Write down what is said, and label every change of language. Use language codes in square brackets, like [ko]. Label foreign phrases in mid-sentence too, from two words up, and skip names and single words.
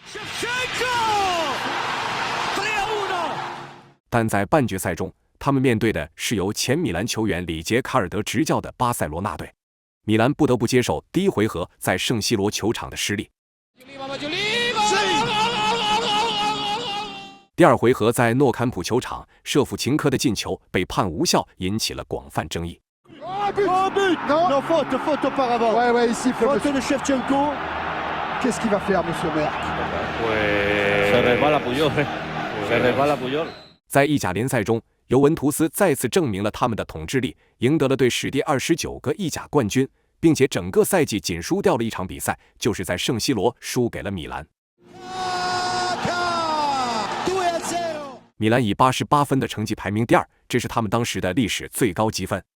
[zh] 但在半决赛中，他们面对的是由前米兰球员里杰卡尔德执教的巴塞罗那队。米兰不得不接受第一回合在圣西罗球场的失利。第二回合在诺坎普球场，舍甫琴科的进球被判无效，引起了广泛争议。 [fr] Non, faute auparavant. Ouais, ici, faute de Shevchenko. Qu'est-ce qu'il va faire, monsieur Merck? [es] Se resbala Puyol. [zh] 在意甲联赛中，尤文图斯再次证明了他们的统治力，赢得了队史第29个意甲冠军，并且整个赛季仅输掉了一场比赛，就是在圣西罗输给了米兰。米兰以88分的成绩排名第二，这是他们当时的历史最高积分。